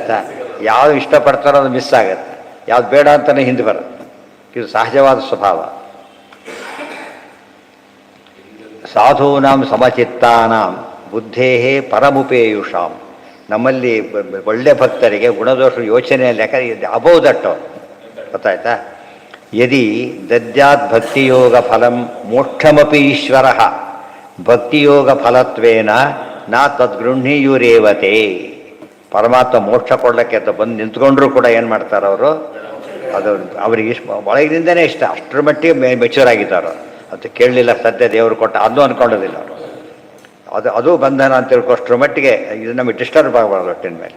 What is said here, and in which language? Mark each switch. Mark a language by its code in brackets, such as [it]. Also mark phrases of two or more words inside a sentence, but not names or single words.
[kn] ಗೊತ್ತಾಯ್ತಾ? ಯಾವುದು ಇಷ್ಟಪಡ್ತಾರೋ ಅದು ಮಿಸ್ ಆಗುತ್ತೆ. ಯಾವ್ದು ಬೇಡ ಅಂತಲೇ ಹಿಂದೆ ಬರೋದು. ಇದು ಸಹಜವಾದ ಸ್ವಭಾವ. [sa] ಸಾಧೂನಾಂ ಸಮಚಿತ್ತಾನಾಂ ಬುದ್ಧೇ ಪರಮುಪೇಯುಷಾಂ. [kn] ನಮ್ಮಲ್ಲಿ ಒಳ್ಳೆ ಭಕ್ತರಿಗೆ ಗುಣದೋಷ ಯೋಚನೆ ಲೆಕ್ಕ [en] above that [kn] ಗೊತ್ತಾಯ್ತಾ. [sa] ಯದಿ ದದ್ಯಾತ್ ಭಕ್ತಿಯೋಗ ಫಲಂ ಮೋಕ್ಷಮಪಿ ಈಶ್ವರ ಭಕ್ತಿಯೋಗ ಫಲತ್ವೇನ ನಾ ತದ್ಗೃಹ್ಣೀಯುರೇವತೆ. [kn] ಪರಮಾತ್ಮ ಮೋಕ್ಷ ಕೊಡಲಿಕ್ಕೆ ಅಂತ ಬಂದು ನಿಂತ್ಕೊಂಡ್ರೂ ಕೂಡ ಏನು ಮಾಡ್ತಾರೆ ಅವರು, ಅದು ಅವರಿಗೆ ಒಳಗಿನಿಂದನೇ ಇಷ್ಟ, ಅಷ್ಟರ ಮಟ್ಟಿಗೆ ಮೆಚೂರ್ ಆಗಿದ್ದಾರೆ. ಅದು ಕೇಳಲಿಲ್ಲ ಸದ್ಯ ದೇವರು ಕೊಟ್ಟ ಅದನ್ನು ಅಂದ್ಕೊಳ್ಳೋದಿಲ್ಲ ಅವರು. ಅದು ಬಂಧನ ಅಂತ ತಿಳ್ಕೊಷ್ಟರ ಮಟ್ಟಿಗೆ ಇದು ನಮಗೆ ಡಿಸ್ಟರ್ಬ್ ಆಗಬಾರ್ದು ಒಟ್ಟಿನ ಮೇಲೆ.